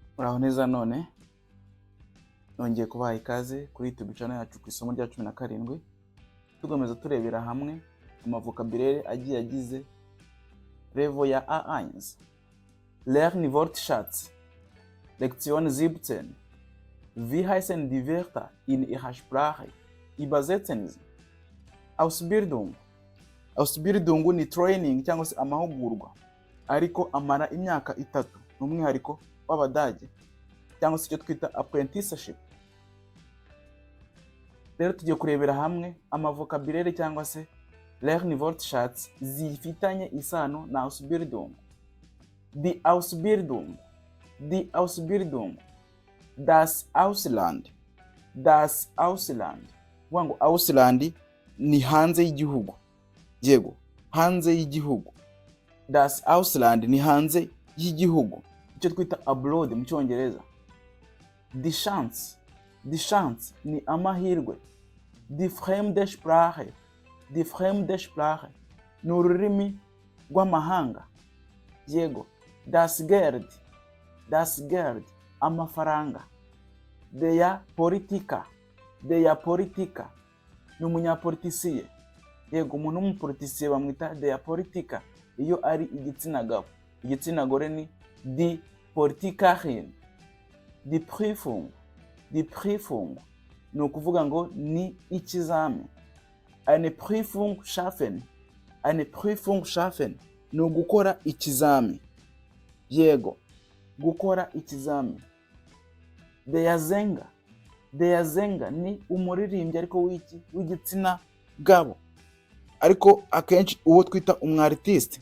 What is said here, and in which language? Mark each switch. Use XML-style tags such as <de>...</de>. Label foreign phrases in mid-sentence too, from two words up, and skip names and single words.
<rw>Muraho neza none nongeye kubaha ikaze kuri</rw> <en>YouTube channel</en> <rw>yacu ku isomo rya 17 tugomeza turebera hamwe amavokabulary agiye agize level ya A1.</rw> <de>Lernen Wortschatz. Lektion 17. Wie heißen die Wörter in ihrer Sprache? Übersetzen Sie. Ausbildung.</de> <rw>Ausbildung ni training cyangwa se amahugurwa ariko amara imyaka 3 n'umwihariko w'Abadage cyangwa se icyo twita apprenticeship. Rero tugiye kurebera hamwe amavokabulary cyangwa se</rw> <de>Lernen Wortschatz</de> <rw>zifitanye isano na Ausbildung.</rw> <de>Die Ausbildung, die Ausbildung, das Ausland, das Ausland.</de> <rw>Wango Ausland ni hanze y'igihugu. Yego, hanze y'igihugu.</rw> <de>Das Ausland</de> <rw>ni hanze y'igihugu. Icyo twita abroad mu Cyongereza.</rw> <de>Die Chance, die Chance</de> <rw>ni amahirwe.</rw> <de>Die fremde Sprache, die fremde Sprache</de> <rw>ni ururimi rw'amahanga. Yego,</rw> <de>das Geld, das Geld, amafaranga. Der Politiker, der Politiker</de> <rw>ni umunyapolitisiye. Yego, umuntu w'umupolitisiye bamwita</rw> <de>der Politiker</de> <rw>iyo ari igitsina gabo. Igitsina gore ni</rw> <de>die Politikerin. Die Prüfung, die Prüfung</de> <rw>ni ukuvuga ngo ni ikizami.</rw> <de>Eine Prüfung schaffen, eine Prüfung schaffen</de> <rw>ni ugukora ikizami. Yego, gukora ikizami.</rw> <de>Der Sänger, der Sänger</de> <rw>ni umuririmbyi ariko w'igitsina gabo, ariko akenshi uwo twita umwartiste.</rw>